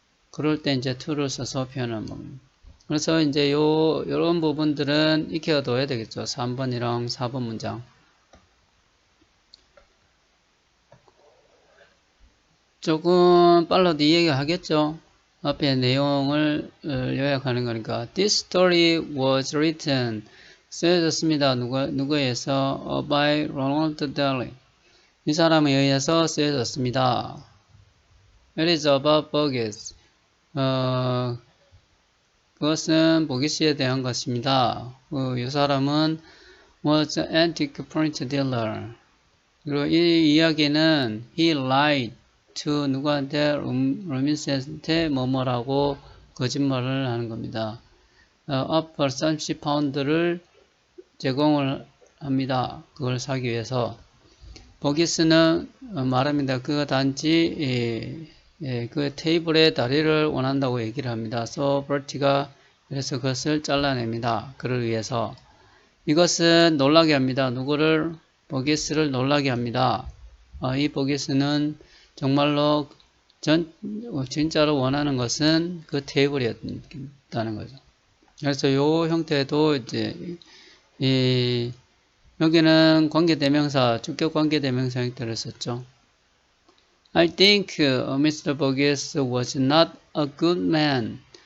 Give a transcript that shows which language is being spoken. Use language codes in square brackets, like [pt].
[ko] 그럴 때 이제 to를 써서 표현하는 겁니다. 그래서 이제 요런 부분들은 익혀둬야 되겠죠. 3번이랑 4번 문장. 조금 빨라도 이야기하겠죠. 앞에 내용을 요약하는 거니까. [en] This story was written, [ko] 쓰여졌습니다. 누구에 의해서? by Ronald Daly. 이 사람에 의해서 쓰여졌습니다. [en] It is about Burgess. [ko] 그것은 보기스에 대한 것입니다. 이 사람은 [en] was an antique furniture dealer. [ko] 그리고 이 이야기는 [en] he lied to [ko] 누구한테? 로빈스한테 뭐뭐라고 거짓말을 하는 겁니다. offer 30파운드를 제공을 합니다. 그걸 사기 위해서. 보기스는 말합니다. 그가 단지 그 테이블에 다리를 원한다고 얘기를 합니다. So 버티가 그래서 그것을 잘라냅니다. 그를 위해서. 이것은 놀라게 합니다. 누구를? 보기스를 놀라게 합니다. 이 보기스는 정말로 진짜로 원하는 것은 그 테이블이었다는 거죠. 그래서 요 형태도 이제 여기는 관계대명사, 주격 관계대명사 형태를 썼죠. [en] I think Mr. Burgess was not a good man.